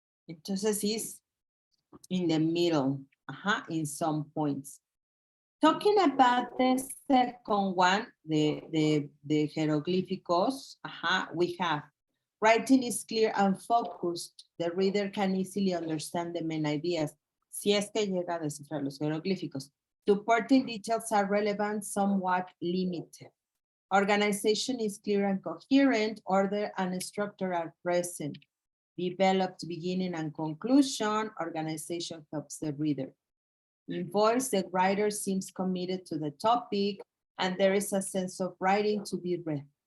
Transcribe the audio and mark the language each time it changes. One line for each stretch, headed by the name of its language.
English: Entonces, he's in the middle, in some points. Talking about the second one, the hieroglyphicos, we have writing is clear and focused. The reader can easily understand the main ideas.
Spanish: Si es que llega a descifrar los jeroglíficos.
English: Supporting details are relevant, somewhat limited. Organization is clear and coherent. Order and structure are present. Developed beginning and conclusion. Organization helps the reader. In voice, the writer seems committed to the topic, and there is a sense of writing to be read.